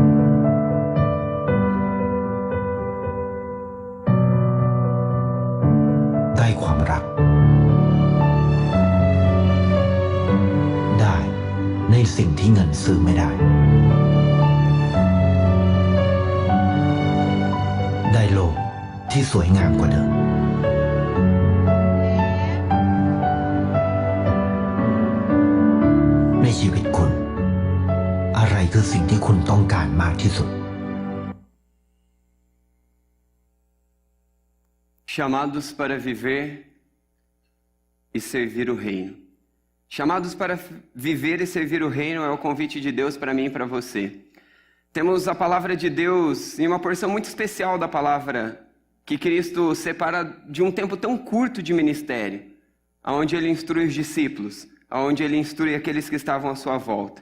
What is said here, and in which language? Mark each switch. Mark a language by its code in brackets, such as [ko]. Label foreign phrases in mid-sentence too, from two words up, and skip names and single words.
[th] ได้ความรักในสิ่งที่เงินซื้อไม่ได้ได้โลกที่สวยงามกว่าเดิม ในชีวิตคุณอะไรคือสิ่งที่คุณต้องการมากที่สุด [pt] chamados para viver e servir o reino. Chamados para viver e servir o reino é o convite de Deus para mim e para você. Temos a palavra de Deus em uma porção muito especial da palavra que Cristo separa de um tempo tão curto de ministério, onde Ele instrui os discípulos, onde Ele instrui aqueles que estavam à sua volta.